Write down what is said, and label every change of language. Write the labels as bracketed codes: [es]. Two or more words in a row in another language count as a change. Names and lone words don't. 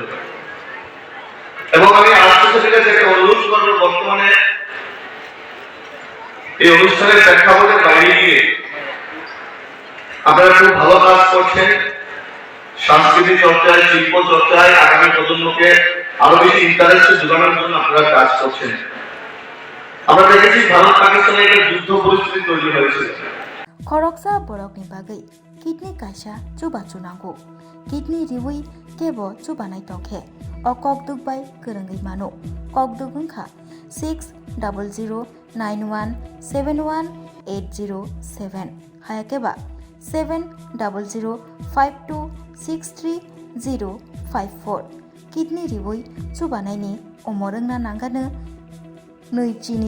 [bn] এবং আমি আর্টসোসাইটির কাছে একটা অনুরোধ করবো, বর্তমানে এই অনুষ্ঠানের প্রেক্ষাপটের বাইরে গিয়ে আপনারা খুব ভালো কাজ করছেন সাংস্কৃতিক চর্চায়, শিল্প চর্চায় আগামী প্রজন্মকে আরো বেশি ইন্টারেস্ট যোগানোর জন্য আপনারা কাজ করছেন। আমরা দেখেছি ভারত পাকিস্তানে একটা যুদ্ধ পরিস্থিতি তৈরি হয়েছে। [trp] खरकसा बरकनि बागै किडनी कायसा चुबा चुनांगौ किडनी रिवै केबो चुबानाय तंखे अ ककदुगबाय गोरोङै मानो ककदुग ओंखा 600091718007 हायाकेबा 7005263054 किडनी रिवै चुबानायनि अमरोंना नांगानो नैजिनि